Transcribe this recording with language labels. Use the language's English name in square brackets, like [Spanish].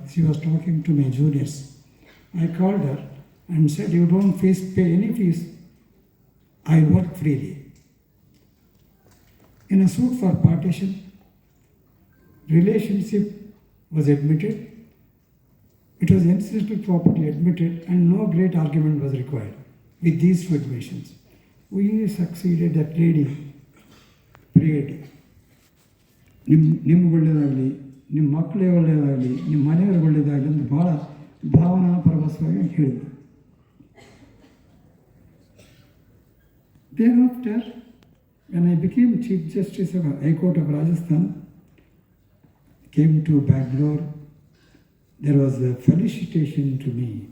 [English] She was talking to my juniors. I called her and said, "You don't pay any fees. I work freely." In a suit for partition, relationship was admitted. It was ancestral property admitted, and no great argument was required with these 2 admissions. We succeeded. That lady prayed, [Kannada] ನಿಮ್ಗೆ ಒಳ್ಳೆಯದಾಗಲಿ, ನಿಮ್ಮ ಮಕ್ಕಳಿಗೆ ಒಳ್ಳೆಯದಾಗಲಿ, ನಿಮ್ಮ ಮನೆಯವ್ರಿಗೆ ಒಳ್ಳೆಯದಾಗಲಿ ಅಂತ ಭಾಳ ಭಾವನಾ ಪರವಶವಾಗಿ ಹೇಳಿದ್ರು. [English] Thereafter, when I became Chief Justice of High Court of Rajasthan, came to Bangalore, there was a felicitation to me.